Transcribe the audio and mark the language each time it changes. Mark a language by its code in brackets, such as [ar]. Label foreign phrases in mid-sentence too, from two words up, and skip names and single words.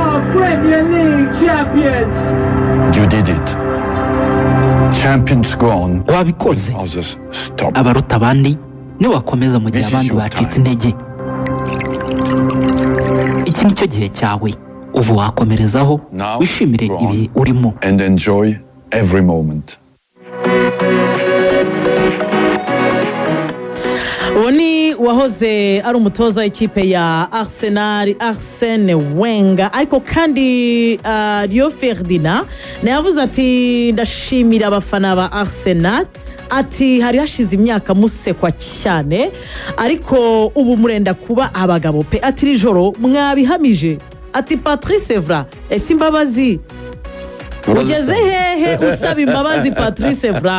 [en] Premier League champions. You did it. Champions gone. [rw] wabikoze [en] Others stop. [rw] abaruta abandi niwe wakomeza mu gihe [en] This is [rw] abandi [en] your [rw] bacitse [en] time. [rw] intege. Iki ni cyo gihe cyawe, ubu wakomerezaho [en] Now, [rw] wishimire [en] go on. [rw] ibihe urimo. [en] And enjoy every moment. [rw] uwo ni wahoze ari umutoza w'ikipe ya Arsenal Arsene Wenger, ariko kandi Rio Ferdinand yavuze ati ndashimira abafana ba Arsenal, ati hari hashize imyaka musekwa cyane ariko ubu murenda kuba abagabo pe, ati rijoro mwabihamije, ati Patrice Evra ese imbabazi ugeze hehe usaba imbabazi Patrice Evra?